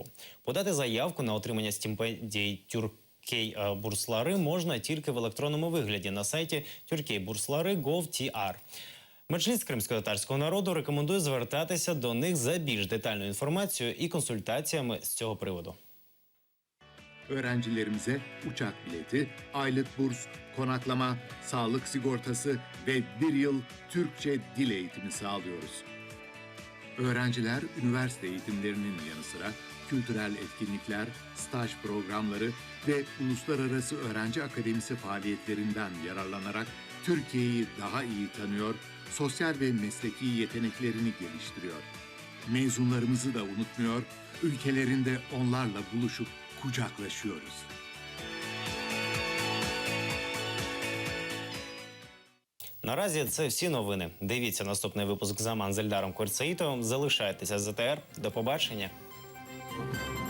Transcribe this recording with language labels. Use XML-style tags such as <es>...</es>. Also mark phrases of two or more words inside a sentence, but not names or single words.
<uk>Подати заявку на отримання стипендій Türkiye-Bursları можна тільки в електронному вигляді на сайті Türkiye-Bursları.gov.tr. Меджліс кримсько-татарського народу рекомендує звертатися до них за більш детальною інформацією і консультаціями з цього приводу.</uk> <tr>Öğrencilerimize uçak bileti, aylık burs, konaklama, sağlık sigortası ve 1 yıl Türkçe dil eğitimi sağlıyoruz. Öğrenciler üniversite eğitimlerinin yanı sıra kültürel etkinlikler, staj programları ve uluslararası öğrenci akademisi faaliyetlerinden yararlanarak Türkiye'yi daha iyi tanıyor, sosyal ve mesleki yeteneklerini geliştiriyor. Mezunlarımızı da unutmuyor, ülkelerinde onlarla buluşup kucaklaşıyoruz.</tr> <uk>Наразі це всі новини. Дивіться наступний випуск «Заман» з Ельдаром Курцаїтовим. Залишайтеся з АТР. До побачення.</uk>